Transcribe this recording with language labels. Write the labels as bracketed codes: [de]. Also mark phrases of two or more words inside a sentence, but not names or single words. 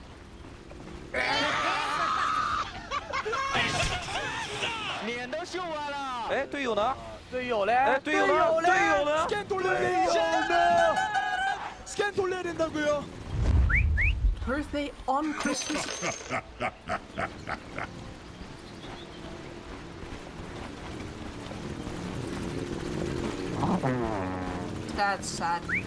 [zh] 脸都秀完了。哎，队友呢？队友嘞？哎，队友呢？队友呢？ [ko] 스캔 돌려야 스캔 돌려야 된다고요. [en] Birthday on Christmas. That's sad.